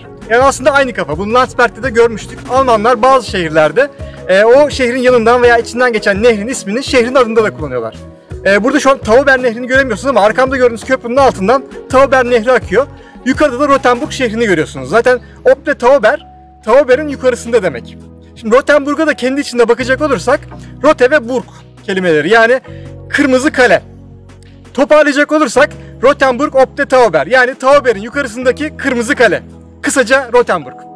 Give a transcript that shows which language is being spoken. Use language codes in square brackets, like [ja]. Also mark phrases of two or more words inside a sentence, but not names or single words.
[tr] Yani aslında aynı kafa. Bunu Landsberg'de de görmüştük. Almanlar bazı şehirlerde o şehrin yanından veya içinden geçen nehrin ismini şehrin adında da kullanıyorlar. Burada şu an Tauber nehrini göremiyorsunuz ama arkamda gördüğünüz köprünün altından Tauber nehri akıyor. Yukarıda da Rothenburg şehrini görüyorsunuz. Zaten [de] ob der Tauber, [tr] Tauber'in yukarısında demek. Şimdi Rothenburg'a da kendi içinde bakacak olursak Rote ve Burg kelimeleri, yani kırmızı kale. Toparlayacak olursak Rothenburg ob der Tauber, yani Tauber'in yukarısındaki kırmızı kale. Kısaca Rothenburg.